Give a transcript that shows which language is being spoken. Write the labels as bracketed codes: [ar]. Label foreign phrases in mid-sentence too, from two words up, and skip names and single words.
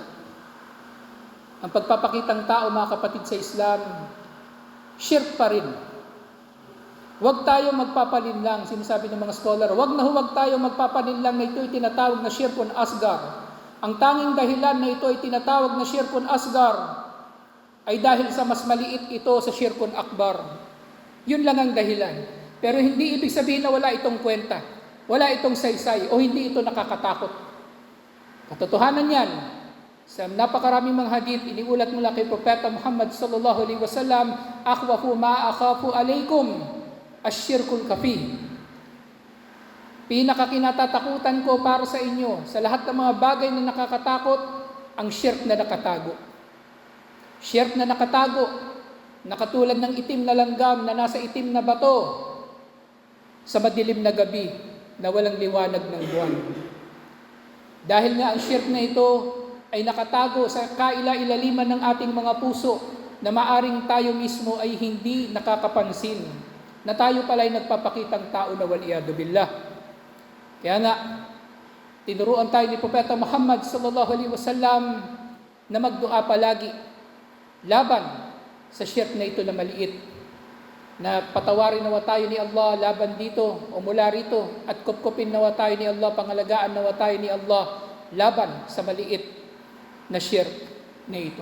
[tl] Ang pagpapakitang tao, mga kapatid sa Islam, shirk pa rin. Huwag tayo magpapalinlang, sinasabi ng mga scholar, huwag tayo magpapalinlang na ito'y tinatawag na [ar] شرك أصغر. [tl] Ang tanging dahilan na ito ay tinatawag na [ar] شرك أصغر [tl] ay dahil sa mas maliit ito sa [ar] شرك أكبر. [tl] Yun lang ang dahilan. Pero hindi ibig sabihin na wala itong kwenta, wala itong saysay, o hindi ito nakakatakot. Katotohanan yan. Sa napakaraming mga hadith, iniulat mula kay Propeta Muhammad [ar] صلى الله عليه وسلم, أخوف ما أخاف عليكم الشرك الخفي. [tl] Pinakakinatatakutan ko para sa inyo sa lahat ng mga bagay na nakakatakot, ang shirk na nakatago. Shirk na nakatago, nakatulad ng itim na langgam na nasa itim na bato sa madilim na gabi na walang liwanag ng buwan. Dahil nga ang shirk na ito ay nakatago sa kaila-ilaliman ng ating mga puso na maaring tayo mismo ay hindi nakakapansin na tayo pala ay nagpapakitang tao na [ar] والعياذ بالله. [tl] Kaya nga, tinuruan tayo ni Propeta Muhammad [ar] صلى الله عليه وسلم [tl] na magdua palagi laban sa shirk na ito na maliit, na patawarin nawa tayo ni Allah laban dito o mula rito, at kupkupin nawa tayo ni Allah, pangalagaan nawa tayo ni Allah laban sa maliit na shirk na ito.